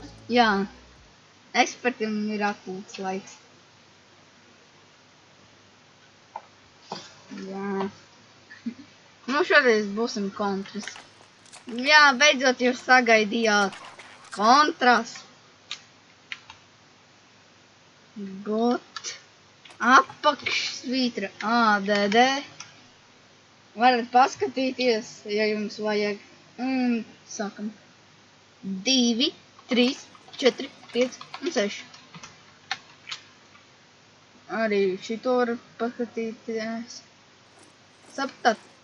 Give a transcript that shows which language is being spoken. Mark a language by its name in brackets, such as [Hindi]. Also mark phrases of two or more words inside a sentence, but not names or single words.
[Latvian] Jā, ekspertiem ir atpūtas laiks. Jā. Nu šodien būsim kontras. Jā, beidzot jūs sagaidījāt kontras. Got apakšsvītra ADD. Varat paskatīties, ja jums vajag. Sākam. 2, 3, 4, 5 un 6. Arī šito var paskatīties. Saprāt.